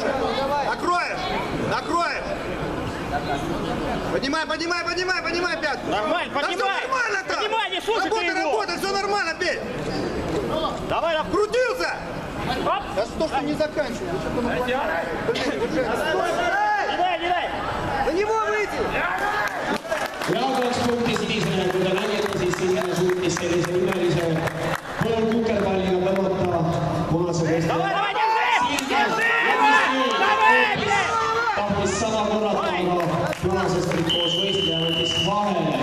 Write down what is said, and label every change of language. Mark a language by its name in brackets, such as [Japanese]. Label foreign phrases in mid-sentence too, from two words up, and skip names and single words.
[Russian] Накроешь. Поднимай пятку. Нормально, поднимай. Нормально-то. Поднимай, не слушай ты его. Работай, все нормально, Петь. Давай. Крутился. Оп. Да что ж ты не заканчивай? Не дай. На него выйти. [Estonian] Ja 2 punkti sinisele, kui te nägite, siis sinine suutis sellise ümelise poolkukerpalliga tõmmata punase võistleja. Tahtis sama korrata, aga punases trikoos võistleja võttis vahele.